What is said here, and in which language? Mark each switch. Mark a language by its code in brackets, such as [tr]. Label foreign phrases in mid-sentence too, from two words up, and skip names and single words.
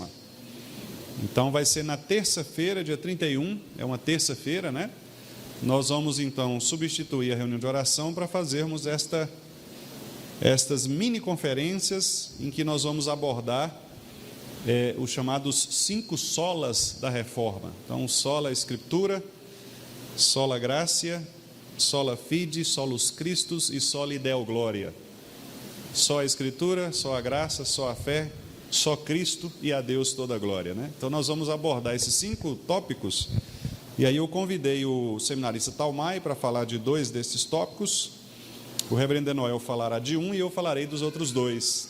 [pt] Então vai ser na terça-feira, dia 31, é uma terça-feira, né? Nós vamos então substituir a reunião de oração para fazermos estas mini conferências em que nós vamos abordar os chamados 5 solas da reforma. Então, [la] sola Escritura, sola Gratia, sola Fide, solus Christus e sola Deo Gloria. [pt] Só a Escritura, só a graça, só a fé, só Cristo e a Deus toda a glória, né? Então nós vamos abordar esses 5 tópicos, e aí eu convidei o seminarista Talmai para falar de 2 desses tópicos, o reverendo Noel falará de um e eu falarei dos outros 2.